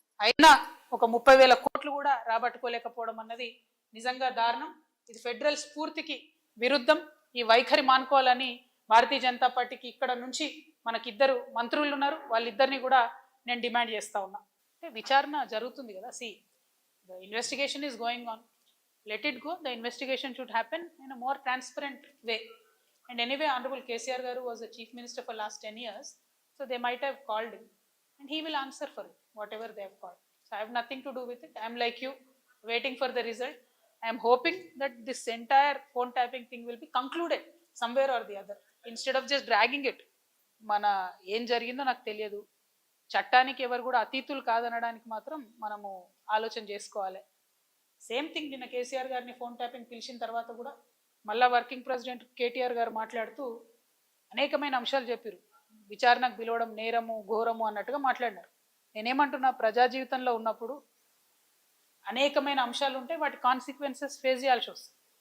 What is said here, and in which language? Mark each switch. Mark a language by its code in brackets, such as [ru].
[te] అయినా ఒక 30,000 కోట్లు కూడా రాబట్టుకోలేకపోవడం అన్నది నిజంగా దారుణం. ఇది ఫెడరల్ స్ఫూర్తికి విరుద్ధం. ఈ వైఖరి మానుకోవాలని భారతీయ జనతా పార్టీకి ఇక్కడ నుంచి మనకిద్దరు మంత్రులు ఉన్నారు, వాళ్ళిద్దరిని కూడా నేను డిమాండ్ చేస్తా ఉన్నా. అంటే విచారణ జరుగుతుంది కదా. [en] The investigation is going on. Let it go. The investigation should happen in a more transparent way. And anyway, Honorable KCR Garu was the Chief Minister for last 10 years. So they might have called him and he will answer for it, whatever they have called. So I have nothing to do with it. I am like you, waiting for the result. I am hoping that this entire phone tapping thing will be concluded somewhere or the other. Instead of just dragging it. [te] మన ఏం జరిగిందో నాకు తెలియదు. చట్టానికి ఎవరు కూడా అతీతులు కాదనడానికి మాత్రం మనము ఆలోచన చేసుకోవాలి. సేమ్ థింగ్ నిన్న కేసీఆర్ గారిని ఫోన్ ట్యాపింగ్ పిలిచిన తర్వాత కూడా మళ్ళా వర్కింగ్ ప్రెసిడెంట్ కేటీఆర్ గారు మాట్లాడుతూ అనేకమైన అంశాలు చెప్పారు. విచారణకు పిలవడం నేరము, ఘోరము అన్నట్టుగా మాట్లాడినారు. నేనేమంటున్నా, ప్రజా జీవితంలో ఉన్నప్పుడు అనేకమైన అంశాలు ఉంటే వాటి కాన్సిక్వెన్సెస్ ఫేస్ చేయాల్సి వస్తుంది.